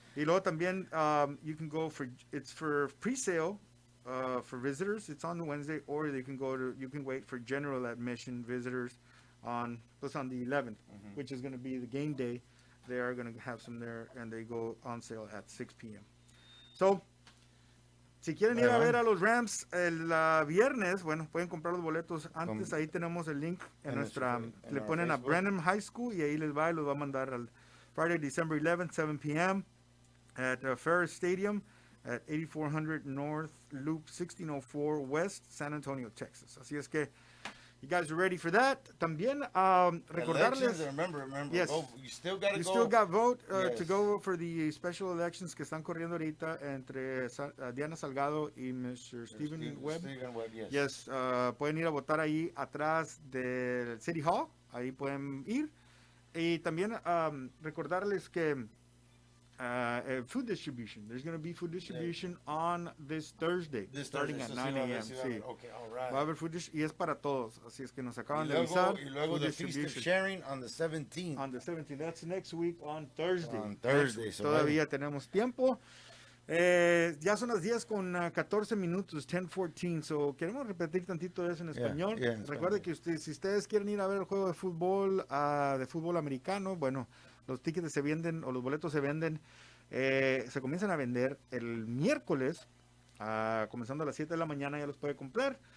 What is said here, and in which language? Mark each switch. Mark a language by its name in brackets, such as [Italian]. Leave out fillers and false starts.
[Spanish] Y luego también, [English] you can go it's for pre-sale for visitors. It's on the Wednesday, or you can wait for general admission visitors on the 11th, which is going to be the game day. They are going to have some there, and they go on sale at 6 p.m. [Spanish] So, si quieren ir a ver a los Rams el viernes, bueno, pueden comprar los boletos antes. Ahí tenemos el link en nuestra. Le ponen a Brenham High School y ahí les va y los va a mandar al [English] Friday, December 11th, 7 p.m. at Ferris Stadium at 8400 North Loop 1604 West, San Antonio, Texas. [Spanish] Así es que, [English] you guys are ready for that. [Spanish] También recordarles. [English] Remember. Yes. You still got to go. You still got vote to go for the special elections [Spanish] que están corriendo ahorita entre [English] Diana Salgado y Mr. Stephen Webb. Yes. [Spanish] Pueden ir a votar ahí atrás del City Hall. Ahí pueden ir. Y también recordarles que food distribution. [English] There's going to be food distribution on this Thursday, starting at 9 a.m. [Spanish] Sí. [English] Okay, all right. [Spanish] Va a haber food distribution y es para todos. Así es que nos acaban de avisar. Y luego [English] the Feast of Sharing on the 17th. On the 17th. That's next week on Thursday. So [Spanish] todavía tenemos tiempo. Ya son las 10 con 14 minutos, 10:14. So, queremos repetir tantito eso en español. Recuerde que si ustedes quieren ir a ver el juego de fútbol americano, bueno, los tickets se venden o los boletos se venden, se comienzan a vender el miércoles, comenzando a las 7 de la mañana, ya los puede comprar.